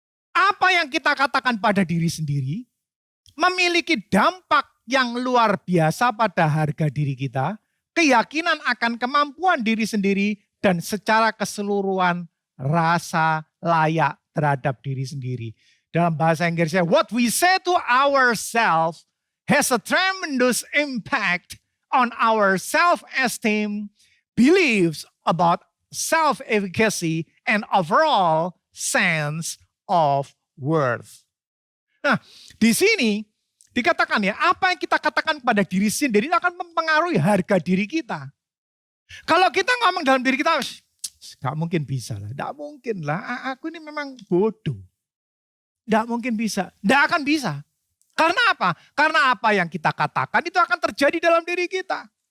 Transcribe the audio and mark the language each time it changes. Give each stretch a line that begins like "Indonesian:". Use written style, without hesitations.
Indonesian: Apa yang kita katakan pada diri sendiri memiliki dampak yang luar biasa pada harga diri kita, keyakinan akan kemampuan diri sendiri, dan secara keseluruhan rasa layak terhadap diri sendiri. Dalam bahasa Inggrisnya,
English: what we say to ourselves has a tremendous impact on our self-esteem, beliefs about self-efficacy, and overall sense of worth.
Indonesian: Nah, di sini dikatakan ya, apa yang kita katakan pada diri sendiri itu akan mempengaruhi harga diri kita. Kalau kita ngomong dalam diri kita, gak mungkin bisa lah, gak mungkin lah, aku ini memang bodoh. Gak mungkin bisa, gak akan bisa. Karena apa? Karena apa yang kita katakan itu akan terjadi dalam diri kita.